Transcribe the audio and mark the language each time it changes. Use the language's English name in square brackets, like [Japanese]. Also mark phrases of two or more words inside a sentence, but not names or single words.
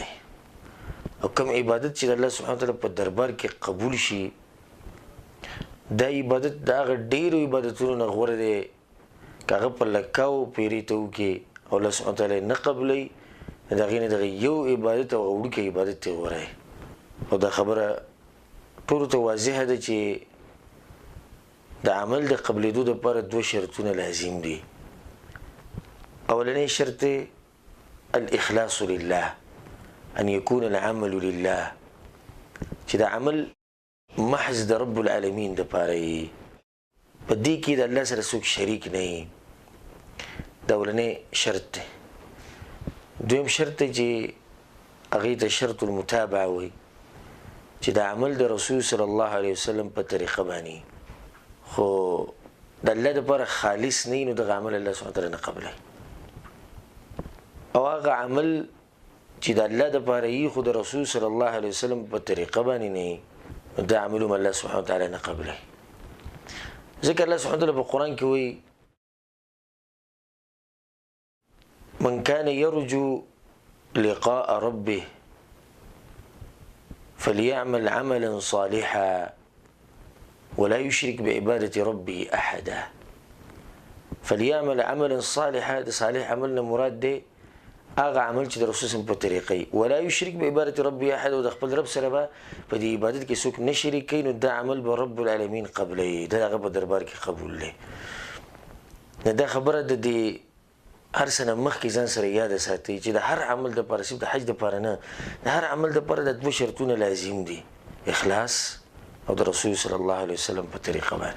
[Pashto] او کوم عبادت چې د الله [Arabic] سبحانه وتعالی [Pashto] په دربار کې قبول شي، دا عبادت د هغه ډېرو عبادتونو نه غوره دی که هغه په لکاو پیرې ته وکړي او الله [Arabic] سبحانه وتعالی [Pashto] نه قبلوي، د هغې نه دغه یو عبادت او وړوکی عبادت ته غوره دی. او دا خبره ټولو ته واضحه ده چې د عمل د قبلېدو دپاره دوه شرطونه لازم دي. اولنی شرط [Arabic] الاخلاص لله، ان يكون العمل لله، [Pashto] چې د عمل محض د رب العالمین دپاره یي، په دې کې د الله سره څوک شریک نه یي. دا اولنی شرط دی. دویم شرط دی چې هغې ته [Arabic] شرط المتابعه [Pashto] وایي، چې د عمل د رسول [Arabic] صلی الله علیه وسلم [Pashto] په طریقه باندې، خو د الله دپاره خالص نه وي نو دغه عمل الله [Arabic] سبحانه وتعالی [Pashto] نه قبلوي. او هغه عمل چې د الله دپاره وي خو د رسول [Arabic] صلی الله علیه وسلم [Pashto] په طریقه باندې نه وي نو دا عمل هم الله [Arabic] سبحانه وتعالی [Pashto] نه قبلوي. ځکه الله [Arabic] سبحانه وتعالی [Pashto] په قرآن کې وایي: [Arabic] من كان يرجو لقاء ربه فليعمل عملا صالحا ولا يشرك بعبادة ربه أحدا. فليعمل عملا صالحا، [Pashto] د صالح عملنا مراد دی هغه عمل چې د رسول [Arabic] صلی الله علیه وسلم [Pashto] په طریقه وي. [Arabic] ولا يشرك بعبادة ربه أحدا، [Pashto] او د خپل رب سره به په دې عبادت کې څوک نه شریک کوي نو دا عمل به رب العالمین قبلوي، دا هغه په دربار کې قبول دی. نو دا خبره د دې هر څه نه مخکې ځان سره یاده ساتئ چې د هر عمل دپاره، صرف د حج دپاره نه، د هر عمل دپاره د دوه شرطونه لازم دي: اخلاص او د رسول [Arabic] صلی الله علیه وسلم [Pashto] په طریقه باندې.